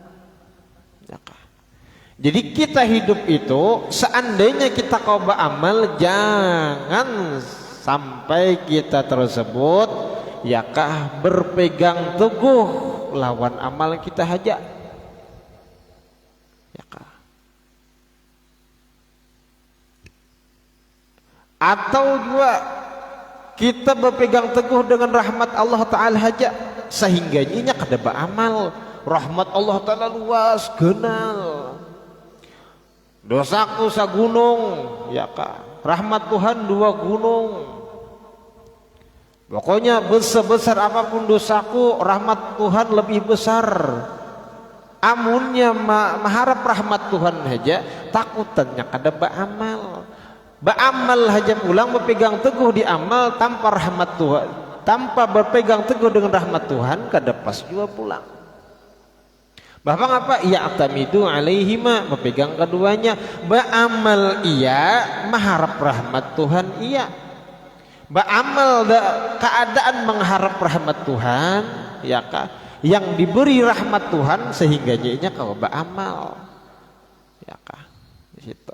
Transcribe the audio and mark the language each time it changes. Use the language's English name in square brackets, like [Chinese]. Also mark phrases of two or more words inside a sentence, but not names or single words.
[Banjar] Jadi kita hidup itu seandainya kita kau beramal, jangan sampai kita tersebut yakah berpegang teguh lawan amal kita haja. Yakah. Atau juga kita berpegang teguh dengan rahmat Allah Ta'ala aja sehingga inya kada beramal. Rahmat Allah Ta'ala luas genal, dosaku sagunung ya kak, rahmat Tuhan 2 gunung. [Indonesian] Pokoknya besar apapun dosaku, rahmat Tuhan lebih besar. [Banjar] Amunnya mengharap rahmat Tuhan aja, takutannya kada beramal. Beramal aja pulang berpegang teguh di amal tanpa rahmat Tuhan, tanpa berpegang teguh dengan rahmat Tuhan kada pas juga pulang. Bapak apa? [Arabic] يعتمد عليهما, [Banjar] berpegang keduanya. Beramal iya, mengharap rahmat Tuhan iya. Beramal keadaan mengharap rahmat Tuhan ya kak, yang diberi rahmat Tuhan sehingga jadinya kau beramal ya kak di situ.